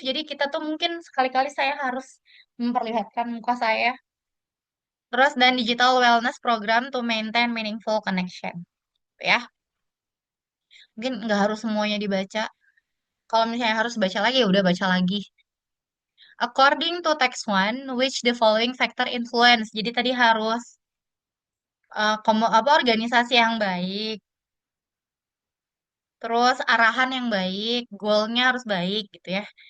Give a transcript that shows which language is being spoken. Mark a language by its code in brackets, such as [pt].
[id] Jadi kita tuh mungkin sekali-kali saya harus memperlihatkan muka saya. Terus dan [en] digital wellness program to maintain meaningful connection. [id] Ya, mungkin nggak harus semuanya dibaca. Kalau misalnya harus baca lagi, ya udah baca lagi. [en] According to text one, which the following factor influence. [id] Jadi tadi harus apa organisasi yang baik, terus arahan yang baik, goalnya harus baik gitu ya.